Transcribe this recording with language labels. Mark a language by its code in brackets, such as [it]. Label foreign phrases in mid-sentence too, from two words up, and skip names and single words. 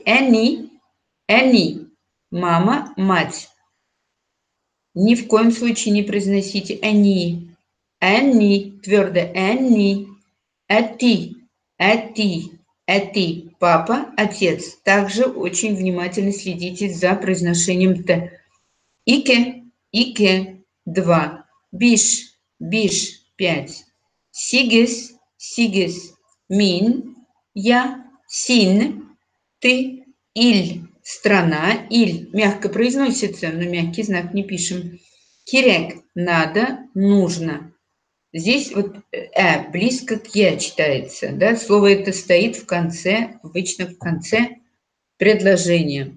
[ru] Они, мама, мать. Ни в коем случае не произносите они, твердо они. Эти, папа, отец. Также очень внимательно следите за произношением Т. [tt] Ике, ике, 2. Биш, биш, 5. Сигес, сигес, мин, я, син, [ru] ты, иль, страна, иль мягко произносится, но мягкий знак не пишем. Кирек, надо, нужно. Здесь вот близко к я читается, да, слово это стоит в конце, обычно в конце предложения.